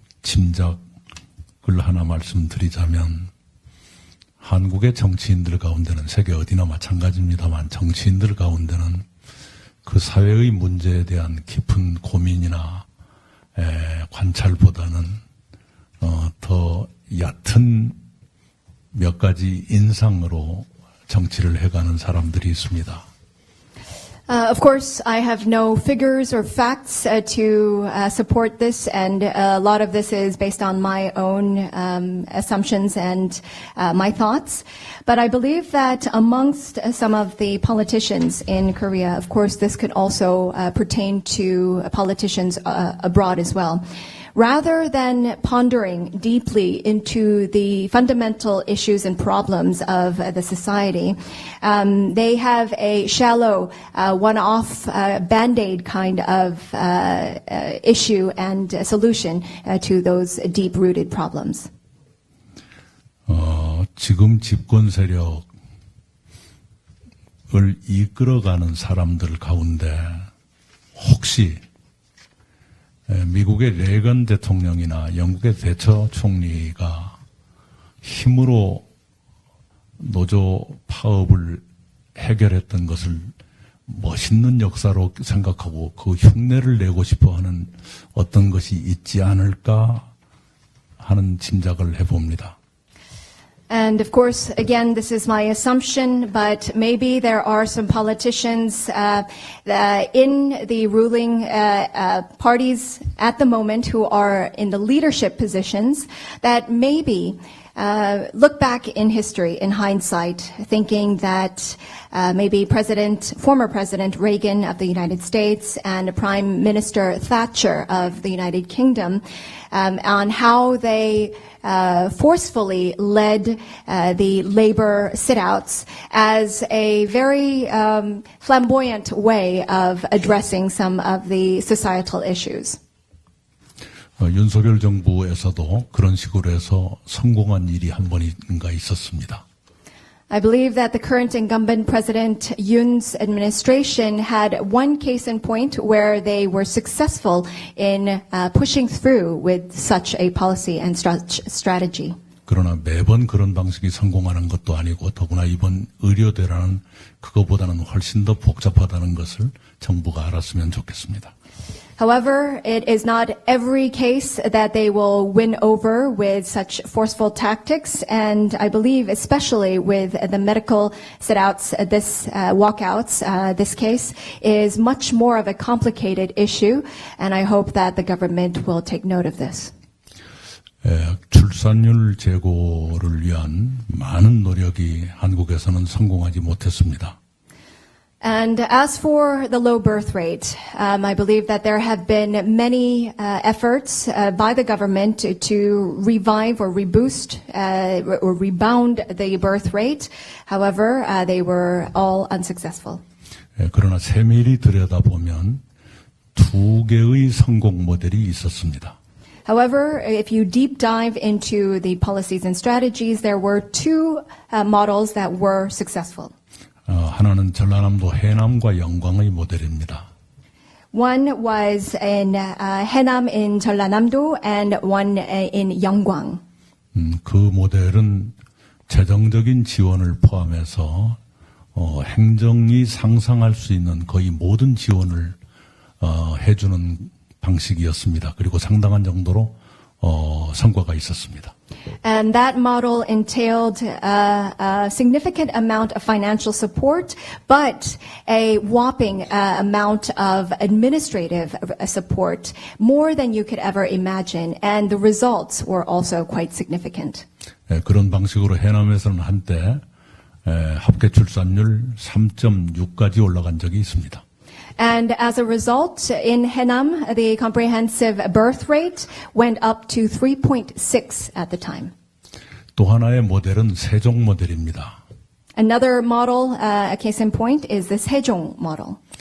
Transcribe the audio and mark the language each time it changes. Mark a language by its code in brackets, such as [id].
[ko] 짐작을 하나 말씀드리자면 한국의 정치인들 가운데는 세계 어디나 마찬가지입니다만 정치인들 가운데는 그 사회의 문제에 대한 깊은 고민이나 관찰보다는 더 얕은 몇 가지 인상으로 정치를 해가는 사람들이 있습니다. [en] Of course, I have no figures or facts to support this, and a lot of this is based on my own assumptions and my thoughts. But I believe that amongst some of the politicians in Korea, of course, this could also pertain to politicians abroad as well. rather than pondering deeply into the fundamental issues and problems of the society, they have a shallow, one-off, band-aid kind of issue and solution to those deep-rooted problems. [ko] 지금 집권 세력을 이끌어가는 사람들 가운데 혹시 미국의 레건 대통령이나 영국의 대처 총리가 힘으로 노조 파업을 해결했던 것을 멋있는 역사로 생각하고 그 흉내를 내고 싶어하는 어떤 것이 있지 않을까 하는 짐작을 해봅니다. [en] And of course, again, this is my assumption, but maybe there are some politicians in the ruling parties at the moment who are in the leadership positions that maybe look back in history, in hindsight, thinking that maybe former President Reagan of the United States and Prime Minister Thatcher of the United Kingdom, on how they forcefully led the labor sit-outs as a very flamboyant way of addressing some of the societal issues. [ko] 윤석열 정부에서도 그런 식으로 해서 성공한 일이 한 번인가 있었습니다. [en] I believe that the current incumbent President Yoon's administration had one case in point where they were successful in pushing through with such a policy and strategy. [ko] 그러나 매번 그런 방식이 성공하는 것도 아니고 더구나 이번 의료대란은 그거보다는 훨씬 더 복잡하다는 것을 정부가 알았으면 좋겠습니다. [en] However, it is not every case that they will win over with such forceful tactics, and I believe especially with the medical sit-outs, walkouts, this case is much more of a complicated issue, and I hope that the government will take note of this. [ko] 출산율 제고를 위한 많은 노력이 한국에서는 성공하지 못했습니다. [en] And as for the low birth rate, I believe that there have been many efforts by the government to revive or reboost or rebound the birth rate. However, they were all unsuccessful. [ko] 그러나 세밀히 들여다보면 두 개의 성공 모델이 있었습니다. [en] However, if you deep dive into the policies and strategies, there were two models that were successful. [ko] 하나는 전라남도 해남과 영광의 모델입니다. [en] One was in Haenam in 전라남도 and one in Yeonggwang. [ko] 그 모델은 재정적인 지원을 포함해서 행정이 상상할 수 있는 거의 모든 지원을 해주는 방식이었습니다. 그리고 상당한 정도로 성과가 있었습니다. [en] And that model entailed a significant amount of financial support, but a whopping amount of administrative support, more than you could ever imagine, and the results were also quite significant. [ko] 그런 방식으로 해남에서는 한때 합계 출산율 3.6까지 올라간 적이 있습니다. [en] And as a result, in Haenam, the comprehensive birth rate went up to 3.6 at the time. [ko] 또 하나의 모델은 세종 모델입니다. [en] Another model, a case in point, is the Sejong model.